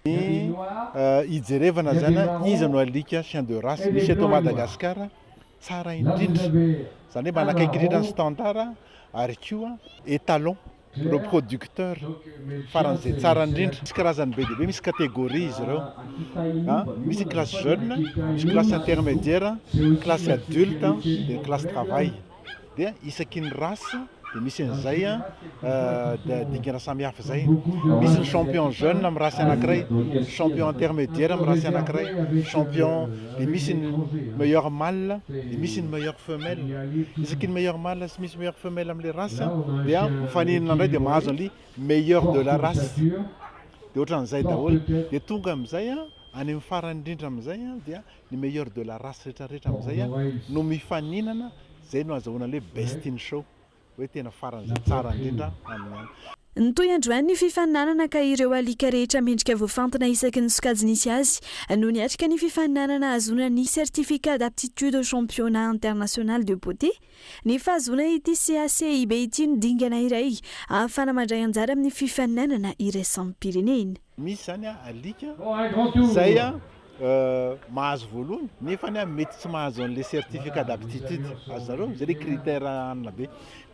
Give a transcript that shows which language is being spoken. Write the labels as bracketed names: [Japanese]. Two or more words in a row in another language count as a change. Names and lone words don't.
[Malagasy] Ijerevana zany izy no alika [French] chien de race [Malagasy] misy eto Madagasikara tsara indrindra zany hoe manakaiky ny standard ary koa [French] étalon le producteur [Malagasy] faran'izay tsara indrindra misy karazany be dia be misy catégorie izy ireo misy [French] classe jeune [Malagasy] misy [French] classe intermédiaire classe adulte [Malagasy] dia [French] classe travail [Malagasy] dia isaky ny race dia misy an'izay dingana samihafa zay misy ny champion jeune amin'ny race anankiray champion intermédiaire amin'ny race anankiray champion dia misy ny [French] meilleur mâle [Malagasy] dia misy ny [French] meilleur femelle [Malagasy] isaky ny [French] meilleur mâle [Malagasy] sy misy [French] meilleur femelle [Malagasy] amin'ilay race dia mifaninana indray dia mahazo an'ilay [French] meilleur de la race [Malagasy] dia ohatran'izay daholo dia tonga amin'izay any amin'ny farany indrindra amin'izay dia ny [French] meilleur de la race [Malagasy] rehetrarehetra amin'izay no mifaninana zay no azahoana ilay [English] best in show [Malagasy] hoe tena faran'izay tsara indrindra amin'ny ny toy androany ny fifaninanana ka ireo alika rehetra mendrika voafantina isaky ny sokajy nisy azy no niatrika ny fifaninanana azona ny [French] certificat d'aptitude au championnat international de beauté [Malagasy] ny fahazona ity CACIB ity no dingana iray ahafana mandray anjara amin'ny fifaninanana iraisam-pirenena misy zany alika zay mahazo voalohany nefa mety tsy mahazo an' [French] le certificat d'aptitude [Malagasy] azareo zay [French] le critère [Malagasy] anina be ka